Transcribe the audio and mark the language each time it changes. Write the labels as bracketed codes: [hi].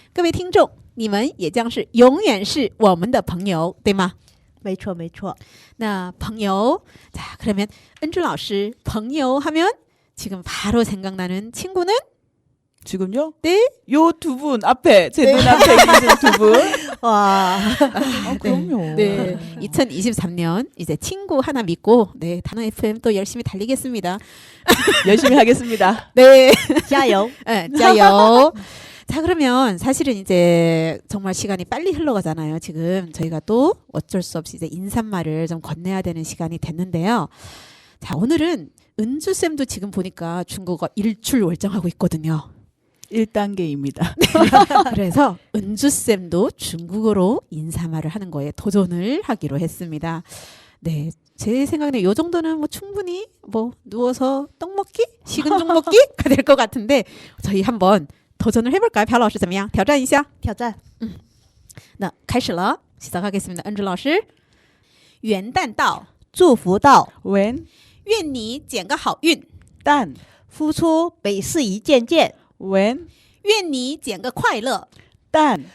[zh] 各位听众，你们也将是永远是我们的朋友，对吗？没错没错。那朋友, [ko] 자 그러면 은주老师, 朋友 하면 지금 바로 생각나는 친구는? 지금요? 네. 요 두 분 앞에 제 눈앞에 계신 두 분. 와. 그럼요. 네. 2023년 이제 친구 하나 믿고 네, 단어 FM 또 열심히 달리겠습니다. 열심히 하겠습니다. 네. [zh] 加油。 [ko] 네, 짜요. 자, 그러면 사실은 이제 정말 시간이 빨리 흘러가잖아요. 지금 저희가 또 어쩔 수 없이 이제 인사말을 좀 건네야 되는 시간이 됐는데요. 자, 오늘은 은주쌤도 지금 보니까 중국어 일출월장하고 있거든요. 1단계입니다. 그래서 은주쌤도 중국어로 인사말을 하는 거에 도전을 하기로 했습니다. 네. 제 생각에는 요 정도는 뭐 충분히 뭐 누워서 떡 먹기? 식은 죽 먹기가 될 것 같은데 저희 한번 도전을 해볼까요? [zh] 朴老师怎么样？挑战一下。挑战。那开始了， [ko] 시작하겠습니다. [zh] 은주老师，元旦到，祝福到， 웬, 愿你捡个好运， 딴, 付出百事一件件， 웬, 愿你捡个快乐， 딴,